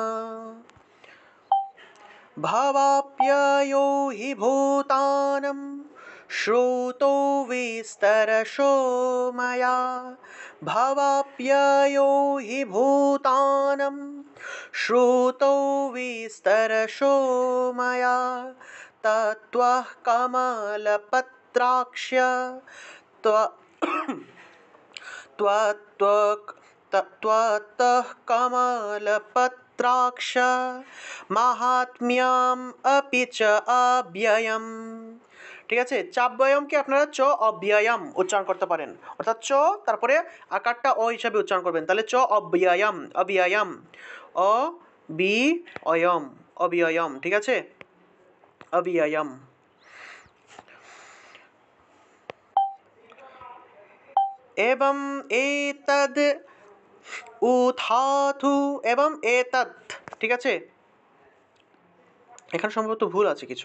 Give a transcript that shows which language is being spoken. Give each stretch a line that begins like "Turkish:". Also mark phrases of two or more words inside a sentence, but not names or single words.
Sanskrit: भवाप्ययो हि भूतानं श्रुतो विस्तरशो मया भवाप्ययो हि भूतानं श्रुतो विस्तरशो मया तत्त्वः कमलपत्राक्ष त्वत्तः कमलपत्राक्ष माहात्म्यम् अपि च अव्ययम्
Bangla: ঠিক আছে, চাব্যয়মকে আপনারা
Sanskrit: চ অব্যয়ম
Bangla: উচ্চারণ করতে পারেন, অর্থাৎ চ তারপরে আকারটা অ হিসাবে উচ্চারণ করবেন, তাহলে
Sanskrit: চ অব্যয়ম অব্যয়ম অ বি অয়ম অব্যয়ম,
Bangla: ঠিক আছে, অব্যয়ম। এবং এতদ উথাথু এবং এতদ, ঠিক আছে, এখানে সম্ভবত ভুল আছে কিছু।